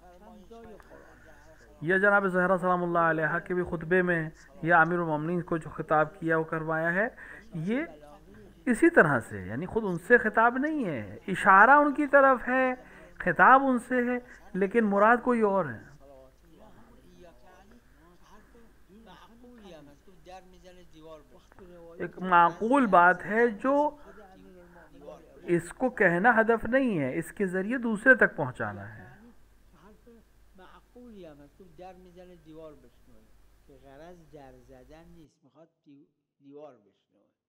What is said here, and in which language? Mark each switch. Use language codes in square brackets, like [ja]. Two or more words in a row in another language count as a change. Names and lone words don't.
[ur] یہ جناب زہرا سلام اللہ علیہ کے بھی خطبے میں یا امیر المومنین کو جو خطاب کیا وہ کروایا ہے، یہ اسی طرح سے، یعنی خود ان سے خطاب نہیں ہے، اشارہ ان کی طرف ہے، خطاب ان سے ہے، لیکن مراد کوئی اور ہے. ایک معقول بات ہے جو اس کو کہنا ہدف نہیں ہے، اس کے ذریعے دوسرے تک پہنچانا ہے. [fa] معقول یا مکتوب در میزنه دیوار بشنوه که غرض در زدن نیست، میخواد دیوار بشنوه.